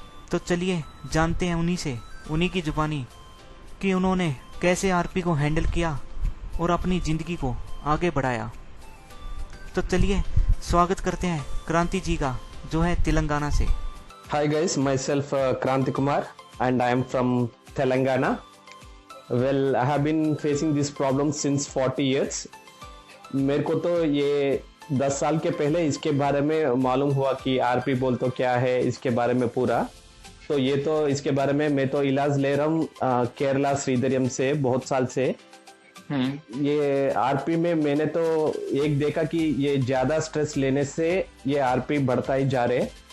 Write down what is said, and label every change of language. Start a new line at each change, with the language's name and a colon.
Hindi: तो चलिए जानते हैं उन्हीं से, उन्हीं की जुबानी, कि उन्होंने कैसे आरपी को हैंडल किया और अपनी ज़िंदगी को आगे बढ़ाया। तो चलिए स्वागत करते हैं क्रांति जी का, जो है तेलंगाना से।
English: Hi guys, myself Kranti Kumar and I am from Telangana. Well, I have been facing this problem since 40 years.
Hindi: मेरे को तो ये 10 साल के पहले इसके बारे में मालूम हुआ कि आरपी बोल तो क्या है, इसके बारे में पूरा। तो ये तो इसके बारे में मैं तो इलाज ले रहा हूँ केरला श्रीधरियम से बहुत साल से। ये आरपी में मैंने तो एक देखा कि ये ज्यादा स्ट्रेस लेने से ये आरपी बढ़ता ही जा रहे।